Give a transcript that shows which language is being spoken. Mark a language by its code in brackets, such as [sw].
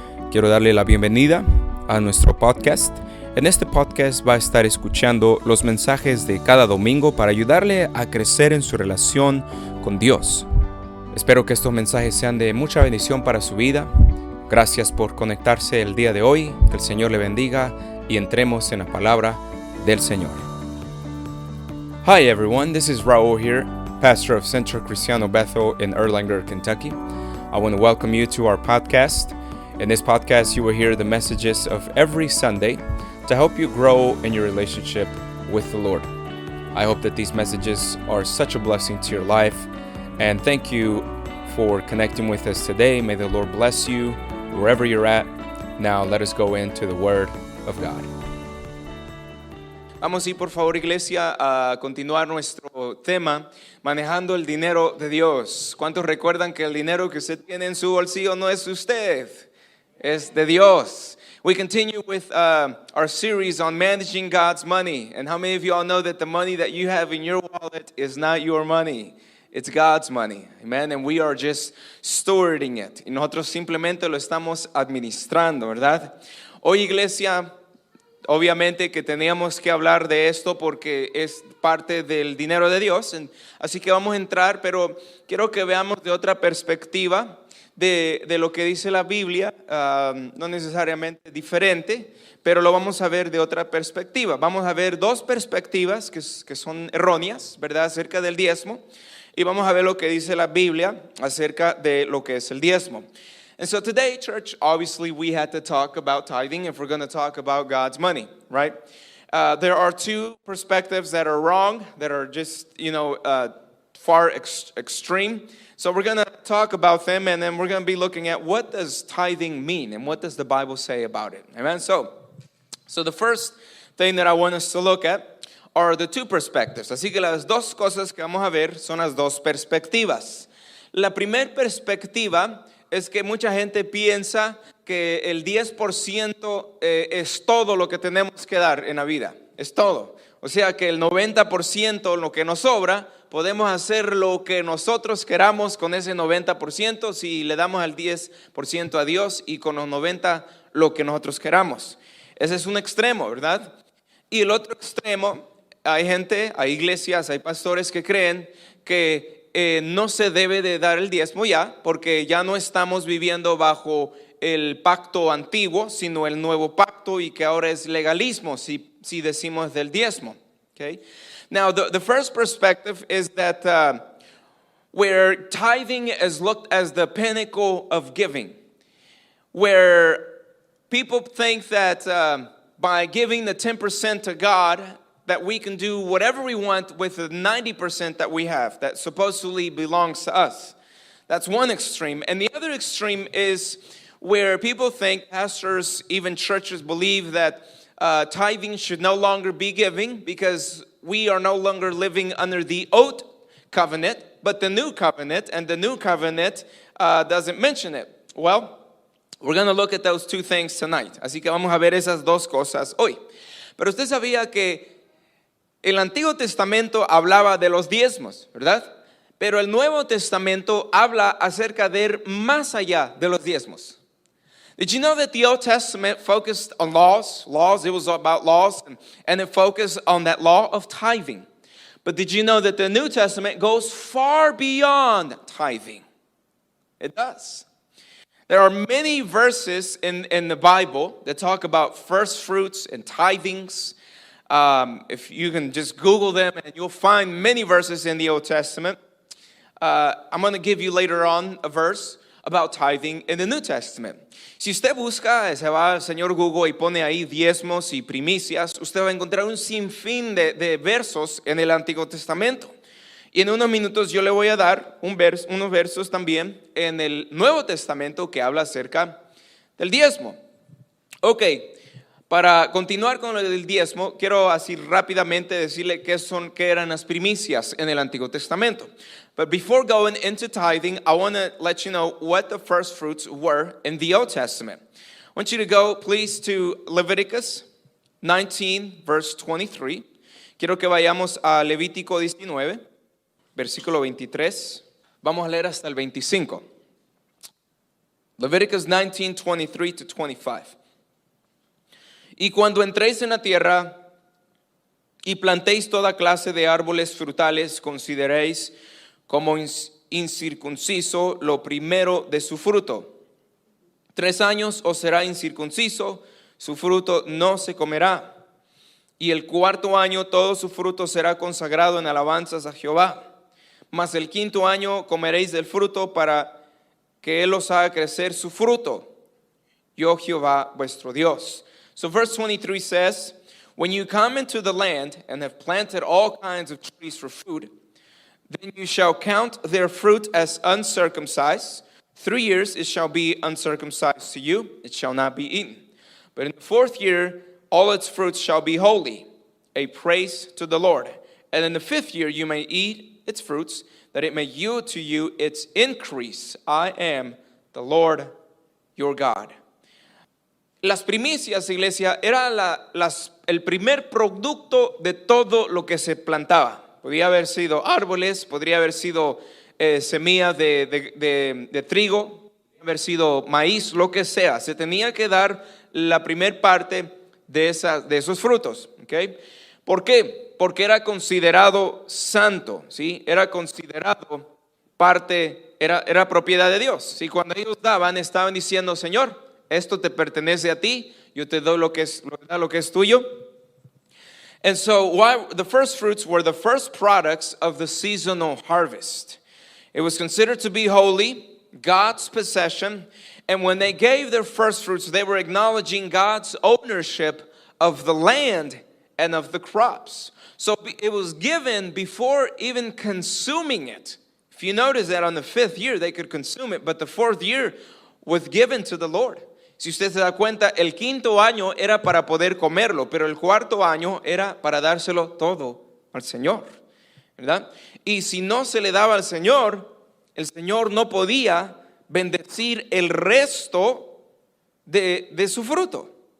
[es] Quiero darle la bienvenida a nuestro podcast. En este podcast va a estar escuchando los mensajes de cada domingo para ayudarle a crecer en su relación con Dios. Espero que estos mensajes sean de mucha bendición para su vida. Gracias por conectarse el día de hoy, que el Señor le bendiga y entremos en la palabra del Señor. [en] Hi everyone, this is Raúl here, pastor of Centro Cristiano Bethel in Erlanger, Kentucky. I want to welcome you to our podcast. In this podcast, you will hear the messages of every Sunday to help you grow in your relationship with the Lord. I hope that these messages are such a blessing to your life, and thank you for connecting with us today. May the Lord bless you wherever you're at. Now let us go into the Word of God. [es] Vamos a ir, por favor, iglesia, a continuar nuestro tema, manejando el dinero de Dios. ¿Cuántos recuerdan que el dinero que usted tiene en su bolsillo no es usted? Es de Dios. [en] We continue with our series on managing God's money. And how many of you all know that the money that you have in your wallet is not your money? It's God's money. Amen. And we are just stewarding it. [es] Y nosotros simplemente lo estamos administrando, ¿verdad? Hoy, iglesia, obviamente que teníamos que hablar de esto porque es parte del dinero de Dios. Así que vamos a entrar, pero quiero que veamos de otra perspectiva de lo que dice la Biblia, no necesariamente diferente, pero lo vamos a ver de otra perspectiva. Vamos a ver dos perspectivas que son erróneas, ¿verdad?, acerca del diezmo, y vamos a ver lo que dice la Biblia acerca de lo que es el diezmo. [en] And so today, church, obviously we had to talk about tithing if we're going to talk about God's money, right? There are two perspectives that are wrong, that are just, far extreme. So we're going to talk about them, and then we're going to be looking at what does tithing mean and what does the Bible say about it. Amen? So the first thing that I want us to look at are the two perspectives. [es] Así que las dos cosas que vamos a ver son las dos perspectivas. La primera perspectiva es que mucha gente piensa que el 10% es todo lo que tenemos que dar en la vida. Es todo. O sea que el 90%, lo que nos sobra, podemos hacer lo que nosotros queramos con ese 90% si le damos el 10% a Dios y con los 90% lo que nosotros queramos. Ese es un extremo, ¿verdad? Y el otro extremo, hay gente, hay iglesias, hay pastores que creen que no se debe de dar el diezmo ya, porque ya no estamos viviendo bajo el pacto antiguo, sino el nuevo pacto, y que ahora es legalismo si decimos del diezmo. [en] Okay? Now, the first perspective is that where tithing is looked as the pinnacle of giving, where people think that by giving the 10% to God, that we can do whatever we want with the 90% that we have that supposedly belongs to us. That's one extreme. And the other extreme is where people think, pastors, even churches believe that tithing should no longer be giving because we are no longer living under the old covenant, but the new covenant, and the new covenant doesn't mention it. Well, we're going to look at those two things tonight. [es] Así que vamos a ver esas dos cosas hoy. Pero usted sabía que el Antiguo Testamento hablaba de los diezmos, ¿verdad? Pero el Nuevo Testamento habla acerca de ir más allá de los diezmos. [en] Did you know that the Old Testament focused on laws? It was about laws, and it focused on that law of tithing. But did you know that the New Testament goes far beyond tithing? It does. There are many verses in the Bible that talk about first fruits and tithings. If you can just Google them, and you'll find many verses in the Old Testament. I'm going to give you later on a verse about tithing in the New Testament. [es] Si usted busca, se va al señor Google y pone ahí diezmos y primicias, usted va a encontrar un sinfín de versos en el Antiguo Testamento. Y en unos minutos yo le voy a dar unos versos también en el Nuevo Testamento que habla acerca del diezmo. Ok. Para continuar con el diezmo, quiero así rápidamente decirle qué eran las primicias en el Antiguo Testamento. [en] But before going into tithing, I want to let you know what the first fruits were in the Old Testament. I want you to go, please, to Leviticus 19, verse 23. [es] Quiero que vayamos a Levítico 19. versículo 23. Vamos a leer hasta el 25. [en] Leviticus 19, 23 to 25. [es] Y cuando entréis en la tierra y plantéis toda clase de árboles frutales, consideréis como incircunciso lo primero de su fruto. 3 años os será incircunciso, su fruto no se comerá. Y el 4º año todo su fruto será consagrado en alabanzas a Jehová. Mas el 5º año comeréis del fruto para que Él os haga crecer su fruto. Yo Jehová vuestro Dios. [en] So verse 23 says, when you come into the land and have planted all kinds of trees for food, then you shall count their fruit as uncircumcised. 3 years it shall be uncircumcised to you, it shall not be eaten. But in the 4th year all its fruits shall be holy, a praise to the Lord. And in the 5th year you may eat its fruits, that it may yield to you its increase. I am the Lord your God. [es] Las primicias, iglesia, era el primer producto de todo lo que se plantaba. Podría haber sido árboles, podría haber sido semilla de trigo, podría haber sido maíz, lo que sea. Se tenía que dar la primer parte de esos frutos. ¿Okay? ¿Por qué? Porque era considerado santo, ¿sí? Era considerado parte, era propiedad de Dios. ¿Sí? Cuando ellos daban, estaban diciendo, Señor, esto te pertenece a ti, yo te doy lo que es tuyo. [en] And so the first fruits were the first products of the seasonal harvest. It was considered to be holy, God's possession, and when they gave their first fruits, they were acknowledging God's ownership of the land and of the crops. So it was given before even consuming it. If you notice that on the 5th year they could consume it, but the 4th year was given to the Lord. [es] Si usted se da cuenta, el 5º año era para poder comerlo, pero el 4º año era para dárselo todo al Señor, ¿verdad? Y si no se le daba al Señor, el Señor no podía bendecir el resto de su fruto.